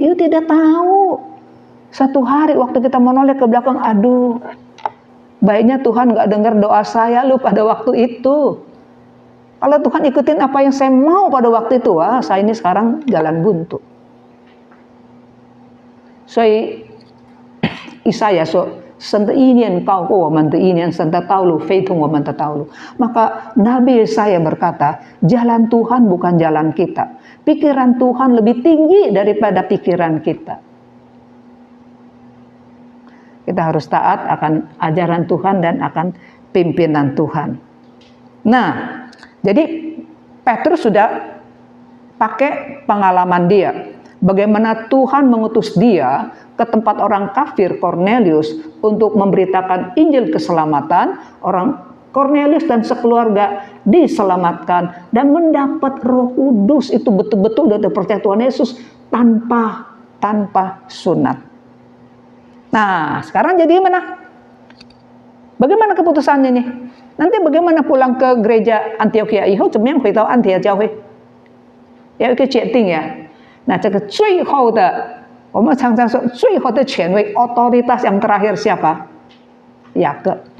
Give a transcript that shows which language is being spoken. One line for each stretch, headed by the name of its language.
Indonesian: Itu tidak tahu. Satu hari waktu kita menoleh ke belakang, aduh, baiknya Tuhan nggak dengar doa saya lu pada waktu itu. Kalau Tuhan ikutin apa yang saya mau pada waktu itu, saya ini sekarang jalan buntu. Jadi Isaya so
Chinese: 神的意念高过我们的意念，神的道路非同我们的道路。
Indonesian: Maka Nabi Yesaya berkata, jalan Tuhan bukan jalan kita. Pikiran Tuhan lebih tinggi daripada pikiran kita. Kita harus taat akan ajaran Tuhan dan akan pimpinan Tuhan. Nah, jadi Petrus sudah pakai pengalaman dia. Bagaimana Tuhan mengutus dia ke tempat orang kafir Kornelius untuk memberitakan Injil keselamatan. Orang Kornelius dan sekeluarga diselamatkan dan mendapat Roh Kudus. Itu betul-betul dari percaya Tuhan Yesus tanpa sunat. Nah, sekarang jadi gimana? Bagaimana keputusannya nih? Nanti bagaimana pulang ke gereja Antioquia? Ihou
Chinese: 怎么样回到安提阿教会？有一个决定呀。 Nah, 这个最后的，我们常常说最后的权威
Indonesian: otoritas yang terakhir siapa？
Chinese: 雅各。